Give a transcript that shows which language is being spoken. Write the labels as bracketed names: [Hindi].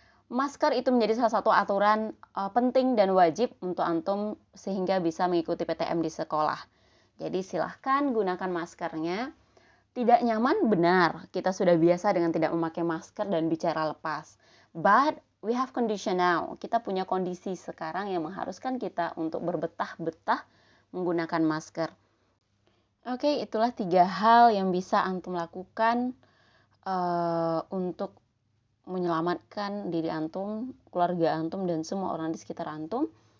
[Indonesian] Masker itu menjadi salah satu aturan penting dan wajib untuk antum sehingga bisa mengikuti PTM di sekolah. Jadi silahkan gunakan maskernya. Tidak nyaman, benar. Kita sudah biasa dengan tidak memakai masker dan bicara lepas. [English] But we have condition now. [Indonesian] Kita punya kondisi sekarang yang mengharuskan kita untuk berbetah-betah menggunakan masker. Oke, itulah 3 hal yang bisa antum lakukan untuk menyelamatkan diri antum, keluarga antum, dan semua orang di sekitar antum.